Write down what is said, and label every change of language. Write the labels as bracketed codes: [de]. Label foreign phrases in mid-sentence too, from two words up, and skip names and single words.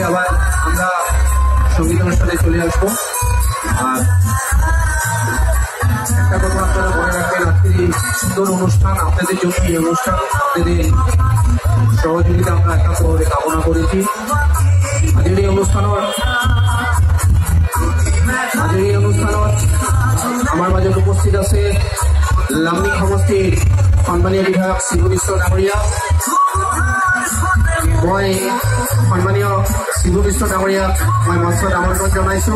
[bn] আবার আমরা সঙ্গীত অনুষ্ঠানে চলে আসবো। আর একটা কথা আপনারা মনে রাখবেন, আজকের এই সুন্দর অনুষ্ঠান আপনাদের জন্য, এই অনুষ্ঠান আপনাদের সহযোগিতা আমরা একান্তভাবে কামনা করেছি। [as] আজকের এই অনুষ্ঠানত আমার মাজত উপস্থিত আছে লামডিং সমষ্টিৰ সন্মানীয় বিধায়ক শিবু মিশ্ৰ ডাঙৰীয়া। মই সন্মানীয় শিবু মিশ্ৰ ডাঙৰীয়াক মই মঞ্চত আমন্ত্ৰণ জনাইছোঁ।